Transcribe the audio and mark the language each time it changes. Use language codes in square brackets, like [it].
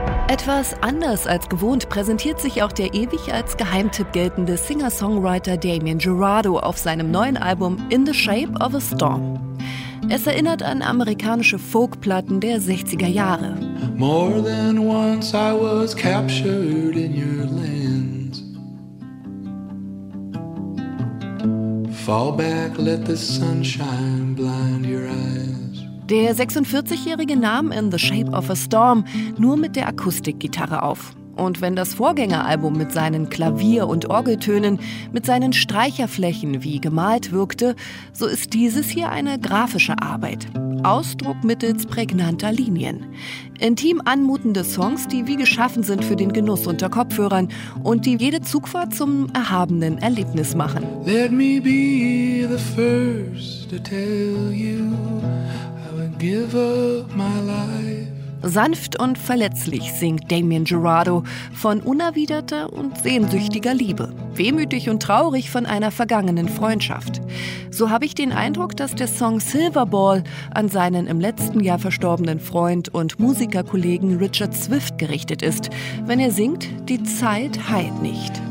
[de] Etwas anders als gewohnt präsentiert sich auch der ewig als Geheimtipp geltende Singer-Songwriter Damon Dorado auf seinem neuen Album In the Shape of a Storm. Es erinnert an amerikanische Folkplatten der 60er Jahre. [en] More than once I was captured in your lands. Fall back, let the sunshine blind your eyes. [de] Der 46-Jährige nahm In the Shape of a Storm nur mit der Akustikgitarre auf. Und wenn das Vorgängeralbum mit seinen Klavier- und Orgeltönen, mit seinen Streicherflächen wie gemalt wirkte, so ist dieses hier eine grafische Arbeit. Ausdruck mittels prägnanter Linien. Intim anmutende Songs, die wie geschaffen sind für den Genuss unter Kopfhörern und die jede Zugfahrt zum erhabenen Erlebnis machen. [en] Let me be the first to tell you, I would give up my life. [de] Sanft und verletzlich singt Damon Dorado von unerwiderter und sehnsüchtiger Liebe. Wehmütig und traurig von einer vergangenen Freundschaft. So habe ich den Eindruck, dass der Song Silverball an seinen im letzten Jahr verstorbenen Freund und Musikerkollegen Richard Swift gerichtet ist, wenn er singt, die Zeit heilt nicht.